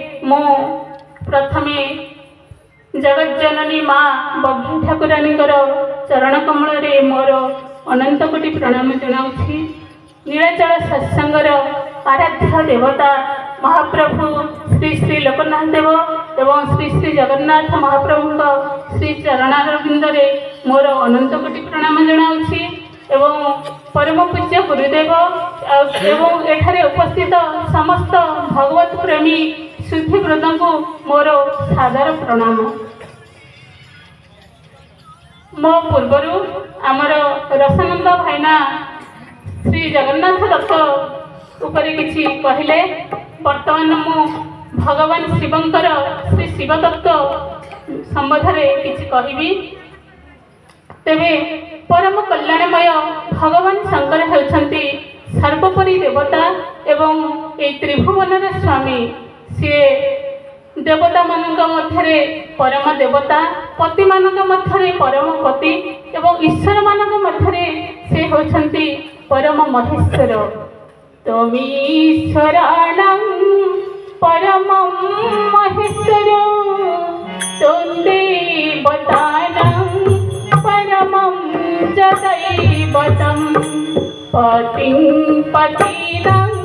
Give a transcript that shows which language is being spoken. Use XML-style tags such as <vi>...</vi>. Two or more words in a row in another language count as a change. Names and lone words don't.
<or>ମୋ ପ୍ରଥମେ ଜଗଜ୍ଜନନୀ ମାଁ ବଘୀ ଠାକୁରାଣୀ ଚରଣ କମଳ ରେ ମୋର ଅନନ୍ତ କୋଟି ପ୍ରଣାମ ଜଣାଉଛି। ନୀଳାଚଳ ସତ୍ସଙ୍ଗର ଆରାଧ୍ୟ ଦେବତା ମହାପ୍ରଭୁ ଶ୍ରୀ ଶ୍ରୀ ଲୋକନାଥ ଦେବ ଏବଂ ଶ୍ରୀ ଶ୍ରୀ ଜଗନ୍ନାଥ ମହାପ୍ରଭୁ ଶ୍ରୀ ଚରଣାରବିନ୍ଦ ରେ ମୋର ଅନନ୍ତ କୋଟି ପ୍ରଣାମ ଜଣାଉଛି ଏବଂ ପରମ ପୂଜ୍ୟ ଗୁରୁଦେବ ଏବଂ ଏଠାରେ ଉପସ୍ଥିତ ସମସ୍ତ ଭଗବତ ପ୍ରେମୀ ଶୁଦ୍ଧିବୃନ୍ଦ କୁ ମୋର ସାଦର ପ୍ରଣାମ। ମୋ ପୂର୍ବରୁ ଆମର ରସାନନ୍ଦ ଭାଇନା ଶ୍ରୀ ଜଗନ୍ନାଥ ଦତ୍ତ ଉପରେ କିଛି କହିଲେ। ବର୍ତ୍ତମାନ ମୁଁ ଭଗବାନ ଶିବଙ୍କର ଶ୍ରୀ ଶିବ ତତ୍ତ୍ୱ ସମ୍ବନ୍ଧରେ କିଛି କହିବି। ତେବେ ପରମ କଲ୍ୟାଣମୟ ଭଗବାନ ଶଙ୍କର ହେଉଛନ୍ତି ସର୍ବୋପରି ଦେବତା ଏବଂ ଏ ତ୍ରିଭୁବନର ସ୍ୱାମୀ। ସେ ଦେବତା ମାନଙ୍କ ମଧ୍ୟରେ ପରମ ଦେବତା, ପତି ମାନଙ୍କ ମଧ୍ୟରେ ପରମ ପତି ଏବଂ ଈଶ୍ୱର ମାନଙ୍କ ମଧ୍ୟରେ ସେ ହେଉଛନ୍ତି ପରମ ମହେଶ୍ୱର।</or> <sa>तमीश्वराणं परमं महेश्वर तं देवतानं परमं च दैवतं पतिं पतिनं</sa>